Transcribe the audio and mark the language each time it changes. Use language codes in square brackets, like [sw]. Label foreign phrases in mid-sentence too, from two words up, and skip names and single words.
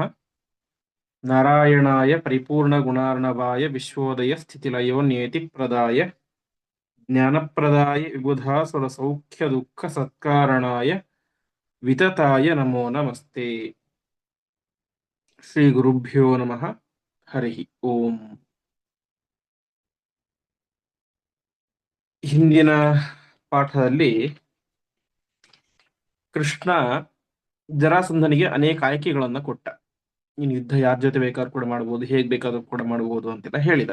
[sa] नारायणाय परिपूर्णगुणार्णवाय विश्वोदयस्थितिलयो नियतिप्रदाय ज्ञानप्रदाय विबुधासुरसौख्यदुःखसत्कारणाय वितताय नमो नमस्ते। ಶ್ರೀಗುರುಭ್ಯೋ ನಮಃ. ಹರಿ ಓಂ. [kn] ಹಿಂದಿನ ಪಾಠದಲ್ಲಿ ಕೃಷ್ಣ ಜರಾಸಂಧನಿಗೆ ಅನೇಕ ಆಯ್ಕೆಗಳನ್ನು ಕೊಟ್ಟ. ನೀನು ಯುದ್ಧ ಯಾರ ಜೊತೆ ಬೇಕಾದ್ರೂ ಕೂಡ ಮಾಡಬಹುದು, ಹೇಗ್ ಬೇಕಾದ್ರೂ ಕೂಡ ಮಾಡಬಹುದು ಅಂತೆಲ್ಲ ಹೇಳಿದ.